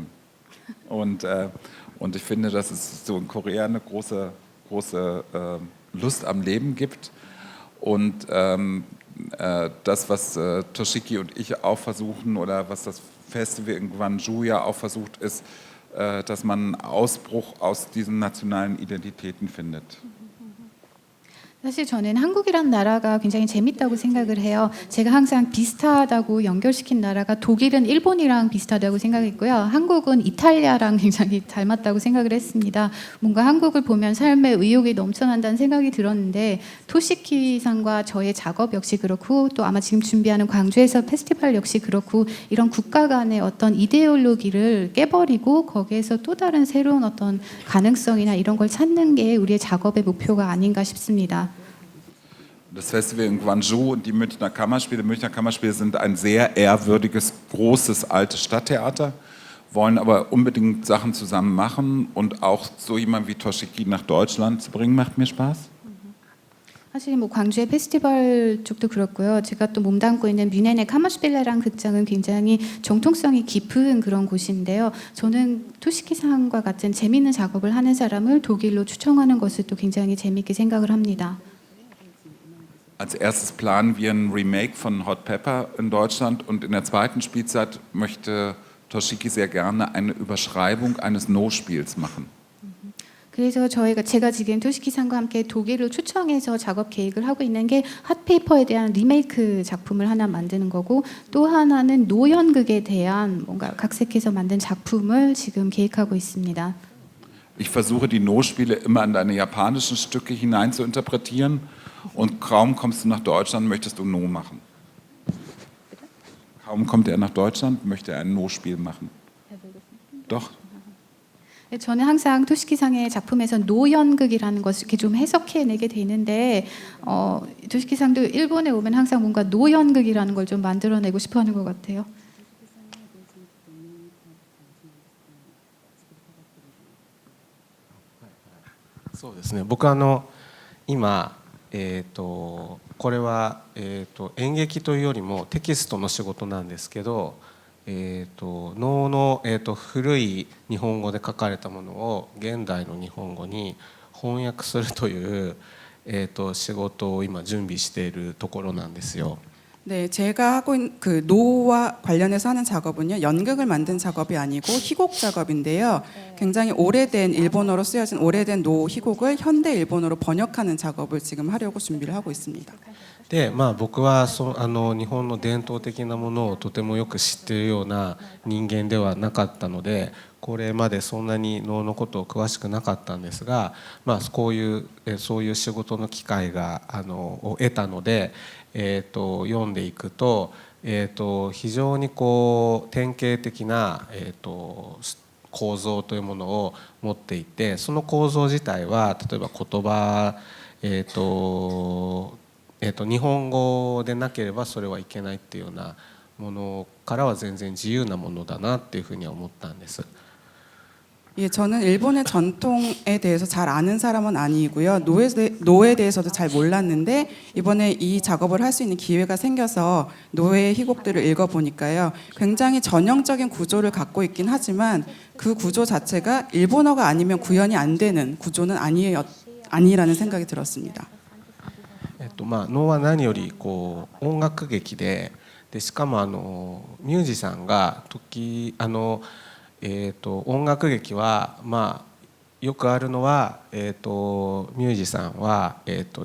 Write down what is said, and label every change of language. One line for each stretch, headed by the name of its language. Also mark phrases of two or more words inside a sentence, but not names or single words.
German: Und ich finde, dass es so in Korea eine große Lust am Leben gibt. Und das, was Toshiki und ich auch versuchen oder was das Festival in Gwangju ja auch versucht, ist, dass man einen Ausbruch aus diesen nationalen Identitäten findet.
Korean: 사실 저는 한국이란 나라가 굉장히 재밌다고 생각을 해요. 제가 항상 비슷하다고 연결시킨 나라가 독일은 일본이랑 비슷하다고 생각했고요. 한국은 이탈리아랑 굉장히 닮았다고 생각을 했습니다. 뭔가 한국을 보면 삶의 의욕이 넘쳐난다는 생각이 들었는데 토시키상과 저의 작업 역시 그렇고 또 아마 지금 준비하는 광주에서 페스티벌 역시 그렇고 이런 국가 간의 어떤 이데올로기를 깨버리고 거기에서 또 다른 새로운 어떤 가능성이나 이런 걸 찾는 게 우리의 작업의 목표가 아닌가 싶습니다.
German: Das Festival in Gwangju und die Münchner Kammerspiele. Münchner Kammerspiele sind ein sehr ehrwürdiges, großes, altes Stadttheater, wollen aber unbedingt Sachen zusammen machen und auch so jemand wie Toshiki nach Deutschland zu bringen, macht mir Spaß.
Korean: 사실 뭐 광주의 페스티벌 쪽도 그렇고요. 제가 또 몸담고 있는 뮌헨의 카마슈빌레라는 극장은 굉장히 정통성이 깊은 그런 곳인데요. 저는 토시키상과 같은 재미있는 작업을 하는 사람을 독일로 추천하는 것을 또 굉장히 재미있게 생각을 합니다.
German: Als erstes planen wir ein Remake von Hot Pepper in Deutschland und in der zweiten Spielzeit möchte Toshiki sehr gerne eine Überschreibung eines No-Spiels machen.
Korean: 그래서 제가 지금 토시키상과 함께 독일을 초청해서 작업 계획을 하고 있는 게 핫페이퍼에 대한 리메이크 작품을 하나 만드는 거고 또 하나는 노연극에 대한 뭔가 각색해서 만든 작품을 지금 계획하고 있습니다.
German: Ich versuche die No-Spiele immer in deine japanischen Stücke hinein zu interpretieren und kaum kommst du nach Deutschland, möchtest du No machen. Kaum kommt er nach Deutschland, möchte er ein No-Spiel machen. Doch.
Korean: 저는 항상 토시키상의 작품에서 노연극이라는 것을 이렇게 좀 해석해내게 되는데 토시키상도 일본에 오면 항상 뭔가 노연극이라는 걸 좀 만들어내고 싶어하는 것 같아요.
Japanese: そうですね。僕今これは演劇というよりもテキストの仕事なんですけど、能の古い日本語で書かれたものを現代の日本語に翻訳するという仕事を今準備しているところなんですよ。
Korean: 네, 제가 하고 있는 그 노와 관련해서 하는 작업은요, 연극을 만든 작업이 아니고 희곡 작업인데요. 굉장히 오래된 일본어로 쓰여진 오래된 노 희곡을 현대 일본어로 번역하는 작업을 지금 하려고 준비를 하고 있습니다.
Japanese: で僕は日本の伝統的なものをとてもよく知っているような人間ではなかったのでこれまでそんなに能のことを詳しくなかったんですが、そういう仕事の機会を得たので、読んでいくと、非常に典型的な、構造というものを持っていてその構造自体は例えば言葉、日本語でなければそれはいけないっていうようなものからは全然自由なものだなっていうふうには思ったんです。
Korean: 예, 저는 일본의 전통에 대해서 잘 아는 사람은 아니고요. 노에 대해서도 잘 몰랐는데 이번에 이 작업을 할 수 있는 기회가 생겨서 노의 희곡들을 읽어보니까요. 굉장히 전형적인 구조를 갖고 있긴 하지만 그 구조 자체가 일본어가 아니면 구현이 안 되는 구조는 아니라는 생각이 들었습니다.
Japanese: 能は何より音楽劇でしかもミュージシャンが音楽劇はよくあるのは、ミュージシャンは、ちょ